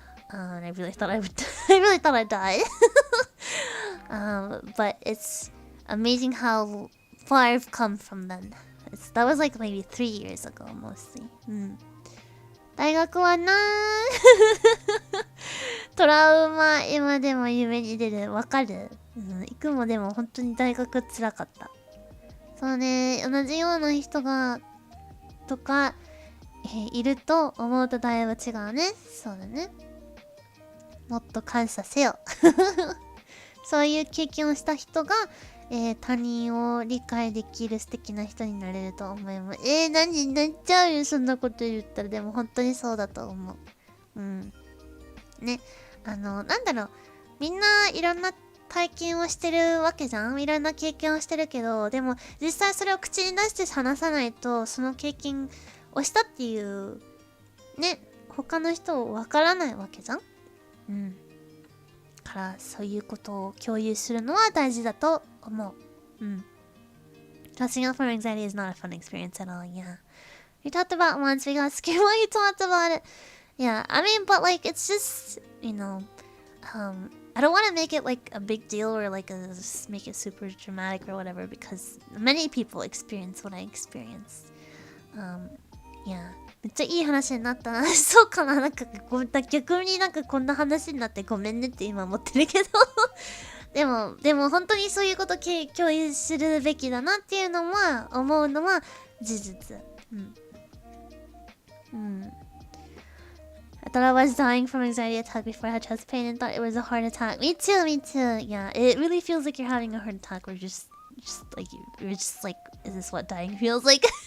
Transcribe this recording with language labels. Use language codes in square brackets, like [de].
[en] And I really thought I'd die. But it's amazing how far I've come from then. That was like maybe 3 years ago mostly. [ja] 大学はなトラウマ今でも夢に出る。わかる？行くもでも本当に大学辛かった。そうね、同じような人がとかいると思うとだいぶ違うね。そうだね。もっと感謝せよ。そういう経験をした人が、他人を理解できる素敵な人になれると思います。何になっちゃうよ、そんなこと言ったら。でも本当にそうだと思う。うん。ね。なんだろう。みんないろんな体験をしてるわけじゃん。いろんな経験をしてるけど、でも実際それを口に出して話さないと、その経験をしたっていう、ね、他の人わからないわけじゃん。うん。からそういうことを共有するのは大事だと思う。うん。 [en] Trusting out for anxiety is not a fun experience at all, yeah. We talked about once, we got scared while you talked about it. Yeah, I mean, but like, it's just, I don't want to make it like a big deal or like make it super dramatic or whatever because many people experience what I experienced. Yeah. [ja] めっちゃいい話になったな。そうかな、なんか逆になんかこんな話になってごめんねって今思ってるけどでも本当にそういうこと共有するべきだなっていうのは思うのは事実。 [en] I thought I was dying from anxiety attack before I had chest pain and thought it was a heart attack. Me too. Yeah, it really feels like you're having a heart attack or just like you're just like, is this what dying feels like?